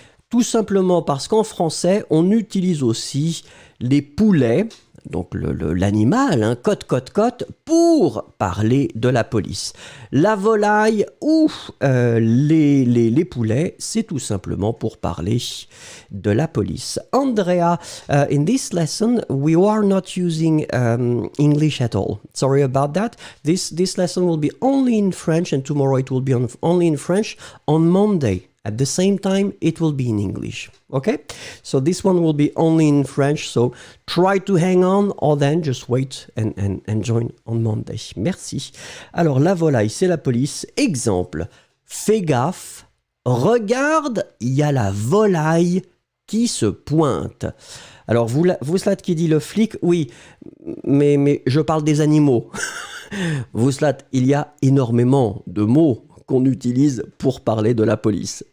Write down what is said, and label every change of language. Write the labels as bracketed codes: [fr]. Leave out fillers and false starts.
[fr] Tout simplement parce qu'en français, on utilise aussi les poulets, donc l'animal, hein, cote, pour parler de la police. La volaille ou les poulets, c'est tout simplement pour parler de la police. [en] Andrea, in this lesson, we are not using English at all. Sorry about that. This lesson will be only in French, and tomorrow it will be only in French. On Monday, at the same time, it will be in English. Okay? So this one will be only in French, so try to hang on, or then just wait and join on Monday. [fr] Merci. Alors, la volaille, c'est la police. Exemple, fais gaffe, regarde, il y a la volaille qui se pointe. Alors, vous qui dit le flic, oui, mais je parle des animaux. Vous il y a énormément de mots qu'on utilise pour parler de la police.